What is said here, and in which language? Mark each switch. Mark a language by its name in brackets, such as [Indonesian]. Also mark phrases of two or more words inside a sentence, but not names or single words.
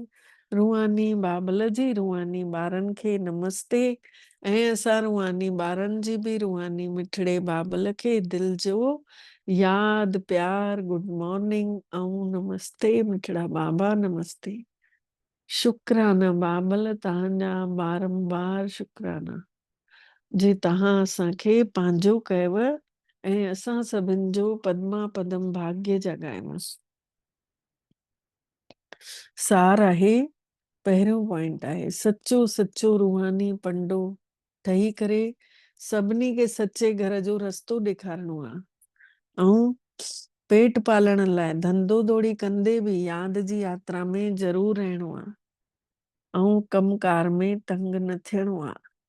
[Sindhi] रूहानी बाबल जी रूहानी ॿारनि खे नमस्ते, ऐं असां रूहानी ॿारनि जी बि रूहानी मिठड़े बाबल खे दिलि जो यादि प्यार [English] good morning [Sindhi] ऐं नमस्ते मिठड़ा बाबा नमस्ते। शुक्राना बाबल तव्हांजा बारंबार शुक्राना जे तव्हां असांखे पंहिंजो कयव ऐं असां सभिनि जो पद्मा पदम भाग्य जगायोसि। सार आहे, पहिरियों पॉइंट आहे सचो सचो रूहानी पंडो ठही करे सभिनी खे सचे घर जो रस्तो ॾेखारणो आहे, ऐं पेट पालण लाइ धंधो दौड़ी कंदे बि यादि जी यात्रा में ज़रूरु रहणो आहे, ऐं कमकार में तंग न थियणो आहे।